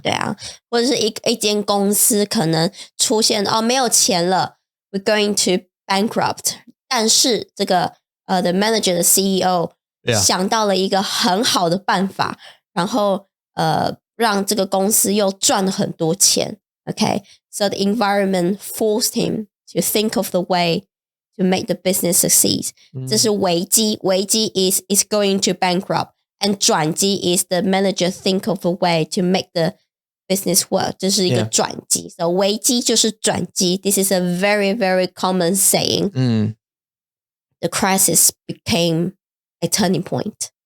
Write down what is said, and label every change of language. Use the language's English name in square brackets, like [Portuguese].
[Chinese] 对啊，或者是一间公司可能出现没有钱了 ， [English] we're going to bankrupt。 [Chinese] 但是这个the manager 的 CEO 想到了一个很好的办法，然后让这个公司又赚了很多钱。 [English] Okay, so the environment forced him to think of the way to make the business succeed. [Chinese] 这是危机，危机 [English] is going to bankrupt, and 转机 is the manager think of a way to make the business work. [Chinese] 这是一个转机， so 危机就是转机。 [English] This is a very very common saying. The crisis became a turning point.